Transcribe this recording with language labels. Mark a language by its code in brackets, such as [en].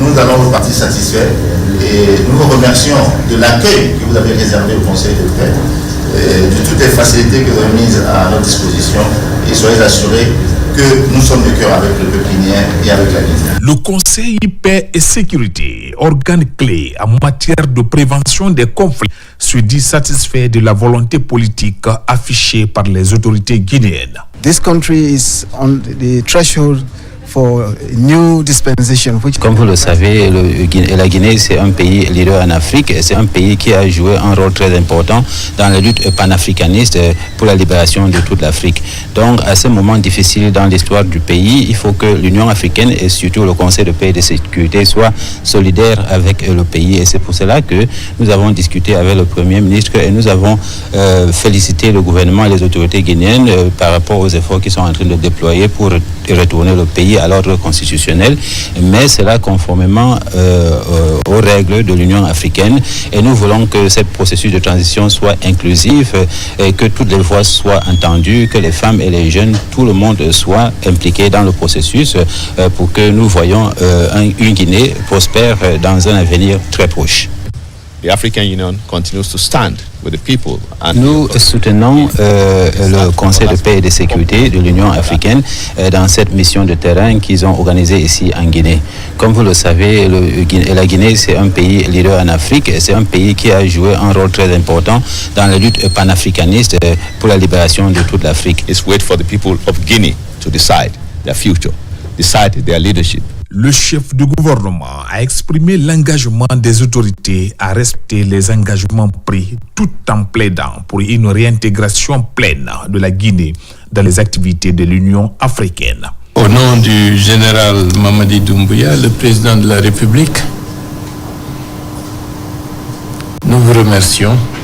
[fr] Nous allons repartir satisfaits et nous vous remercions de l'accueil que vous avez réservé au Conseil de paix, de toutes les facilités que vous avez mises à notre disposition, et soyez assurés que nous sommes de cœur avec le peuple guinéen et avec la Guinée. Le Conseil Paix et Sécurité, organe clé en matière de prévention des conflits, se dit satisfait de la volonté politique affichée par les autorités guinéennes. [en] This country is on the threshold for new dispensation. [fr] Comme vous le savez, la Guinée, c'est un pays leader en Afrique et c'est un pays qui a joué un rôle très important dans la lutte panafricaniste pour la libération de toute l'Afrique. Donc, à ce moment difficile dans l'histoire du pays, il faut que l'Union africaine et surtout le Conseil de paix et de sécurité soient solidaires avec le pays. Et c'est pour cela que nous avons discuté avec le Premier ministre et nous avons félicité le gouvernement et les autorités guinéennes par rapport aux efforts qu'ils sont en train de déployer pour retourner le pays à l'ordre constitutionnel, mais cela conformément aux règles de l'Union africaine. Et nous voulons que ce processus de transition soit inclusif et que toutes les voix soient entendues, que les femmes et les jeunes, tout le monde soit impliqué dans le processus pour que nous voyons une Guinée prospère dans un avenir très proche. [en] The African Union continues to stand with the people. [fr] Nous soutenons le Conseil de paix et de sécurité de l'Union africaine dans cette mission de terrain qu'ils ont organisée ici en Guinée. Comme vous le savez, la Guinée, c'est un pays leader en Afrique et c'est un pays qui a joué un rôle très important dans la lutte panafricaniste pour la libération de toute l'Afrique. [en] It's wait for the people of Guinea to decide their future, decide their leadership. [fr] Le chef du gouvernement a exprimé l'engagement des autorités à respecter les engagements pris tout en plaidant pour une réintégration pleine de la Guinée dans les activités de l'Union africaine. Au nom du général Mamadi Doumbouya, le président de la République, nous vous remercions.